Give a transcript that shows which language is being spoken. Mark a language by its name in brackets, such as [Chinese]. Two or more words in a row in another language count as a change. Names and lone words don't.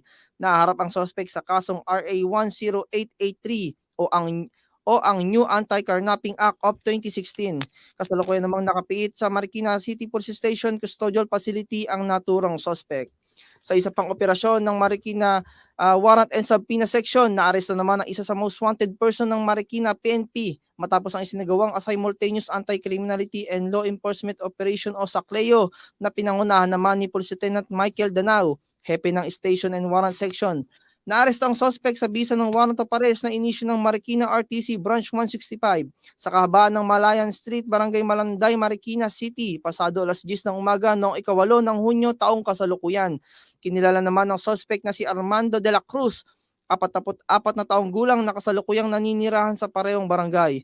[Filipino] Naharap ang suspect sa kasong RA 10883 o ang New Anti-Carnapping Act of 2016. Kasalukuyan namang nakapiit sa Marikina City Police Station Custodial Facility ang naturang suspect. Sa isa pang operasyon ng Marikina Warrant and Subpoena Section, naaresto naman ang isa sa [English] most wanted person [Filipino] ng Marikina PNP matapos ang isinagawang [English] simultaneous anti-criminality and law enforcement operation [Filipino] o SACLEO na pinangunahan naman ni Police Lieutenant Michael Danao, hepe ng Station and Warrant Section. Naaresto ang suspect sa bisa ng [English] warrant of arrest [Filipino] na inisyu ng Marikina RTC Branch 165 sa kahabaan ng Malayan Street, Barangay Malanday, Marikina City, pasado alas 10 ng umaga noong ika-8 ng Hunyo taong kasalukuyan. Kinilala naman ng suspect na si Armando de la Cruz, 44 na taong gulang na kasalukuyang naninirahan sa parehong barangay.